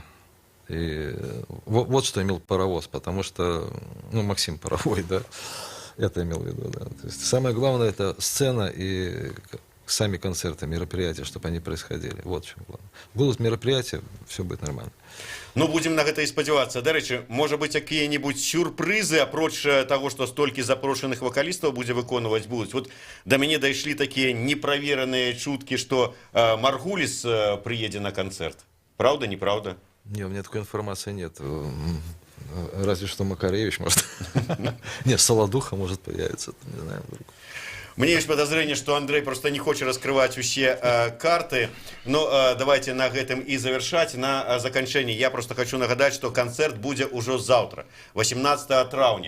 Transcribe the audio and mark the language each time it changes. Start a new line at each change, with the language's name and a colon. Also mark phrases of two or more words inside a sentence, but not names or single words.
Russian: И вот что имел Паровоз, потому что, Максим Паровой, да, это имел в виду, да. То есть самое главное это сцена и сами концерты, мероприятия, чтобы они происходили. Вот в чем главное. Будут мероприятия, все будет нормально.
Belarusian: Будем на гэта і спадзявацца. Дарэчы, можа быць, якія-небудзь сюрпрызы, апроч таго, што столькі запрошаных вакалістаў будзе выконваць будуць. Вот да мяне дайшлі такія неправераныя чуткі, што Маргуліс прыедзе на канцэрт.
Russian: Правда, неправда? Не, у меня такой информации нет. Разве что Макаревич может. Нет, Солодуха может появиться, не знаю, вдруг. Мне есть подозрение, что Андрей просто не хочет раскрывать все карты. Но давайте на этом и завершать.
Belarusian: На заканчэнне я просто хочу нагадать,
Russian: что концерт будет уже завтра, 18 траўня.